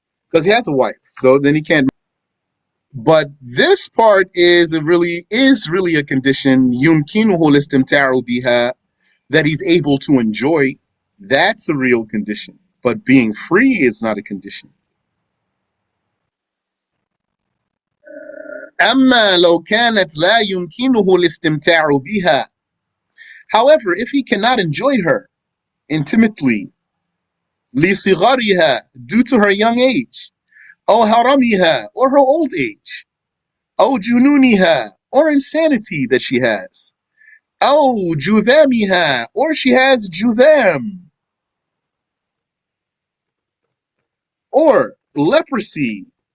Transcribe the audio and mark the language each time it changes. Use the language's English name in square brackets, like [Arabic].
[English] Because he has a wife, so then he can't. But this part is really a condition [Arabic] يمكنه الاستمتاع بها, [English] that he's able to enjoy. That's a real condition. But being free is not a condition. [Arabic] أما لو كانت لا يمكنه الاستمتاع بها. [English] However, if he cannot enjoy her, intimately, [Arabic] لصغرها, [English] due to her young age, [Arabic] أو هرمها, [English] or her old age, [Arabic] أو جنونها, [English] or insanity that she has, [Arabic] أو جذامها, [English] or she has جذام, or leprosy,